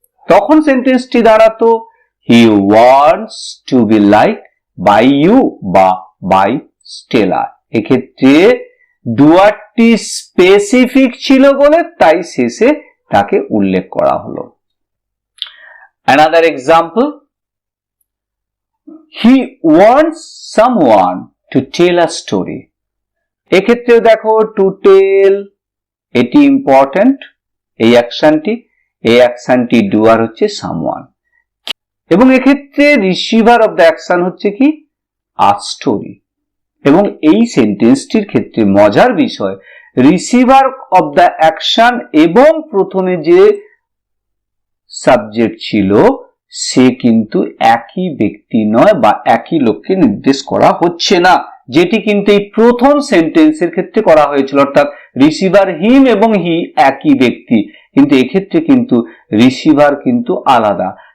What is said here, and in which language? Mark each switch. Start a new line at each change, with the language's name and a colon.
Bangla: তখন সেন্টেন্সটি দাঁড়াতো
English: He wants to be like by you বা by Stella.
Bangla: এক্ষেত্রে ডুয়ারটি স্পেসিফিক ছিল বলে তাই শেষে তাকে উল্লেখ করা হলো।
English: Another example, he wants someone to tell a story.
Bangla: এক্ষেত্রেও দেখো টু টেল, এটি ইম্পর্টেন্ট, এই অ্যাকশনটি ডুয়ার হচ্ছে সামওয়ান, এবং এক্ষেত্রে রিসিভার অফ দ্য অ্যাকশন হচ্ছে কি আ স্টোরি। এবং এই সেন্টেন্সটির ক্ষেত্রে মজার বিষয়, রিসিভার অফ দ্য অ্যাকশন এবং প্রথমে যে সাবজেক্ট ছিল সে কিন্তু একই ব্যক্তি নয় বা একই লোককে নির্দেশ করা হচ্ছে না, যেটি কিন্তু এই প্রথম সেন্টেন্সের ক্ষেত্রে করা হয়েছিল, অর্থাৎ রিসিভার হিম এবং হি একই ব্যক্তি, কিন্তু এক্ষেত্রে কিন্তু রিসিভার কিন্তু আলাদা।